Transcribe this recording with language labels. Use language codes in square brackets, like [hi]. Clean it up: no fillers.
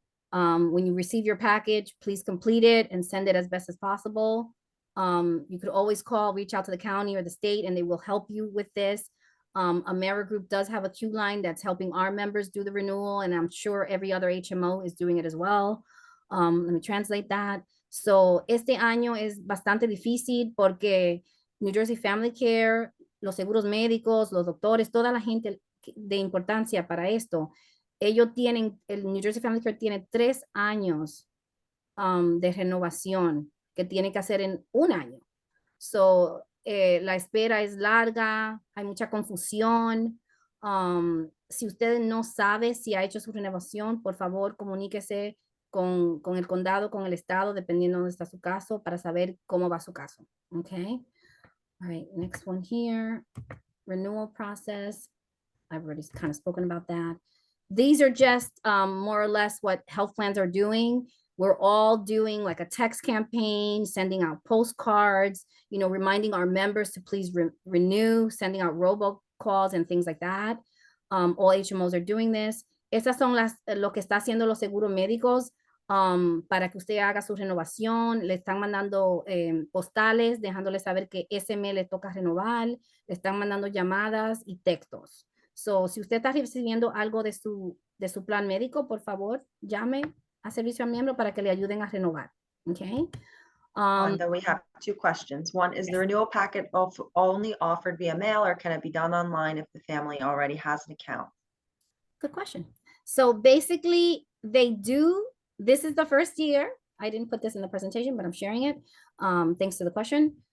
[en] When you receive your package, please complete it and send it as best as possible. You could always reach out to the county or the state, and they will help you with this. Amerigroup does have a queue line that's helping our members do the renewal, and I'm sure every other HMO is doing it as well. Let me translate that. [es] So, este año es bastante difícil porque New Jersey Family Care, los seguros médicos, los doctores, toda la gente de importancia para esto, el New Jersey Family Care tiene 3 años de renovación que tiene que hacer en 1 año. So, la espera es larga, hay mucha confusión. Si usted no sabe si ha hecho su renovación, por favor, comuníquese con el condado, con el estado, dependiendo de dónde está su caso, para saber cómo va su caso. [en] Okay. All right, next one here. Renewal process. I've already kind of spoken about that. These are just more or less what health plans are doing. We're all doing like a text campaign, sending out postcards, reminding our members to please renew, sending out robocalls and things like that. All HMOs are doing this. [es] Estas son lo que está haciendo los seguros médicos. para que usted haga su renovación, le están mandando postales, dejándole saber que ese mes le toca renovar, le están mandando llamadas y textos. So, si usted está recibiendo algo de su plan médico, por favor, llame a servicio al miembro para que le ayuden a renovar. [en] Okay. Wanda, we have two questions. One, is the renewal packet only offered via mail, or can it be done online if the family already has an account? Good question. So basically, they do. This is the first year. I didn't put this in the presentation, but I'm sharing it. Thanks to the question.